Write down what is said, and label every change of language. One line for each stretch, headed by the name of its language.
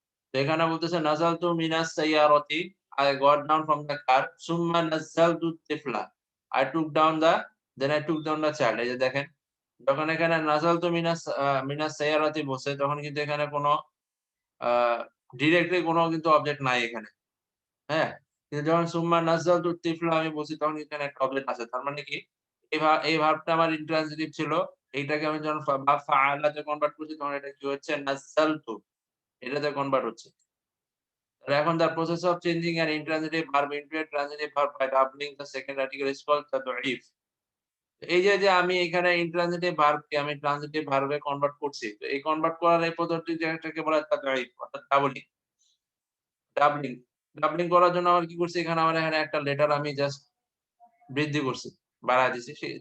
Bangla: তো এখানে বলতেছে
Arabic: নাযালতু মিনাস সাইয়ারাতি
English: I got down from the car
Arabic: সুম্মা নাযালতু তিফলা
English: I took down the then I took down the child
Bangla: এই যে দেখেন যখন এখানে নাযালতু মিনাস সাইয়ারাতি বলছে তখন কিন্তু এখানে কোন আ ডিরেক্টলি কোন কিন্তু অবজেক্ট নাই এখানে। হ্যাঁ? কিন্তু যখন
Arabic: সুম্মা নাযালতু তিফলা
Bangla: আমি বলছি তখন এখানে একটা অবজেক্ট আছে। তার মানে কি এই ভার্বটা আমার ইন্ট্রান্সিটিভ ছিল। এইটাকে আমি যখন বা ফাআলা তে কনভার্ট করছি তখন এটা কি হচ্ছে নাযালতু এটাতে কনভার্ট হচ্ছে। আর এখন
English: the process of changing an intransitive verb into a transitive verb by doubling the second article is called tad'if.
Bangla: এই যে আমি এখানে intransitive verb কে আমি transitive verb এ কনভার্ট করছি। তো এই কনভার্ট করার এই পদ্ধতি যেটাকে বলা হয় tad'if অর্থাৎ ডাবলিং। ডাবলিং ডাবলিং করার জন্য আমার কি করছি এখানে একটা লেটার আমি জাস্ট বৃদ্ধি করছি, বাড়ায় দিছি।